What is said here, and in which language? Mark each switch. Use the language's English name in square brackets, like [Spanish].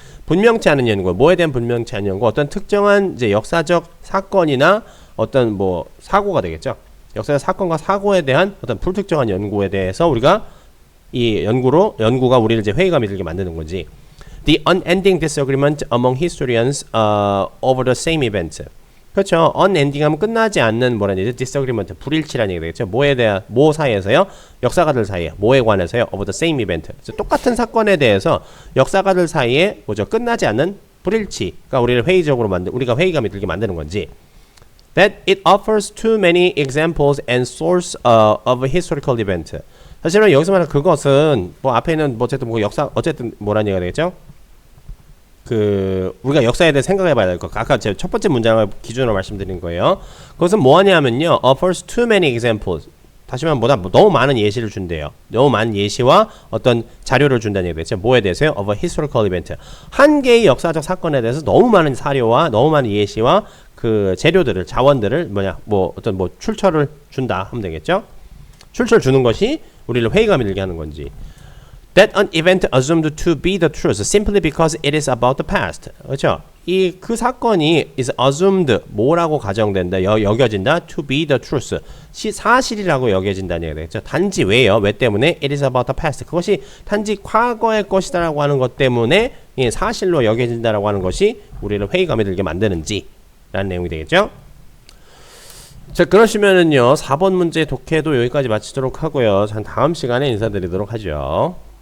[Korean] 분명치 않은 연구, 뭐에 대한 분명치 않은 연구, 어떤 특정한 이제 역사적 사건이나 어떤 뭐 사고가 되겠죠. 역사적 사건과 사고에 대한 어떤 불특정한 연구에 대해서 우리가 이 연구가 우리를 이제 회의감이 들게 만드는 건지. [English] The unending disagreement among historians over the same event. [Korean] 그렇죠. unending 하면 끝나지 않는 뭐라는 얘기죠? disagreement, 불일치라는 얘기 되겠죠. 뭐 사이에서요? 역사가들 사이에. 뭐에 관해서요? [English] over the same event. [Korean] 똑같은 사건에 대해서 역사가들 사이에 끝나지 않는 불일치가 우리가 회의감이 들게 만드는 건지. [English] That it offers too many examples and source of a historical event. [Korean] 사실은 여기서 말하는 그것은 뭐 앞에 있는 어쨌든 뭐라는 얘기가 되겠죠? 우리가 역사에 대해 생각해 봐야 될 것. 아까 제 첫 번째 문장을 기준으로 말씀드린 거예요. 그것은 뭐하냐면요. [English] offers too many examples. [Korean] 다시 말하면 너무 많은 예시를 준대요. 너무 많은 예시와 어떤 자료를 준다는 얘기겠죠. 뭐에 대해서요? [English] of a historical event. [Korean] 한 개의 역사적 사건에 대해서 너무 많은 사료와 너무 많은 예시와 그 재료들을, 자원들을 출처를 준다 하면 되겠죠. 출처를 주는 것이 우리를 회의감이 들게 하는 건지. [English] That an event assumed to be the truth simply because it is about the past. [Korean] 그렇죠? 그 사건이 [English] is assumed [Korean] 뭐라고 가정된다, 여겨진다, [English] to be the truth. [Korean] 사실이라고 여겨진다는 얘기가 되겠죠. 단지 왜요? 왜 때문에? [English] It is about the past. [Korean] 그것이 단지 과거의 것이다라고 하는 것 때문에 사실로 여겨진다라고 하는 것이 우리를 회의감이 들게 만드는지 라는 내용이 되겠죠. 자, 그러시면은요 4번 문제 독해도 여기까지 마치도록 하고요. 다음 시간에 인사드리도록 하죠.